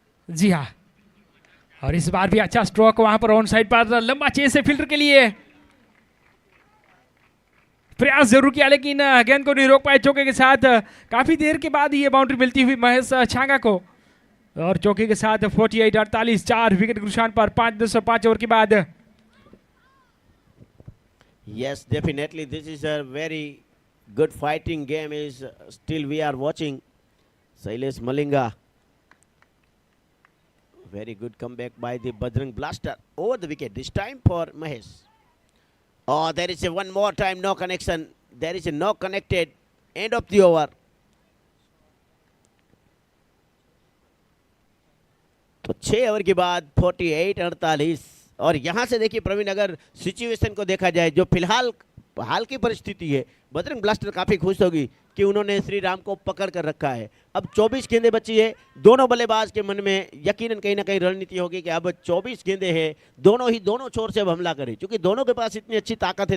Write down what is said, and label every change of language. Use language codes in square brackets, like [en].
[hi] जी हाँ, और इस बार भी अच्छा स्ट्रोक वहां पर ऑन साइड पर, लंबा चेस है फील्डर के लिए, प्रयास जरूर किया लेकिन गेंद को नहीं रोक पाए चौके के साथ। काफी देर के बाद ये बाउंड्री मिलती हुई महेश छांगा को, और चौके के साथ 48-48, 4 विकेट के नुकसान पर 5 ओवर के बाद। [en] Yes, definitely this is a very good fighting game is still we are watching. Shailesh Malinga, very good comeback by the Bajrang Blaster over the wicket, this time for Mahesh. Oh, there is a one more time no connection, there is a no connected, end of the over. [hi] तो 6 over के बाद 48-48, और यहाँ से देखिए प्रवीण, अगर situation को देखा जाए जो फिलहाल हाल की परिस्थिति है, बजरंग ब्लास्टर काफ़ी खुश होगी कि उन्होंने श्री राम को पकड़ कर रखा है। अब 24 गेंदें बची है, दोनों बल्लेबाज के मन में यकीनन कहीं ना कहीं रणनीति होगी कि अब 24 गेंदें हैं, दोनों छोर से अब हमला करें, क्योंकि दोनों के पास इतनी अच्छी ताकत है।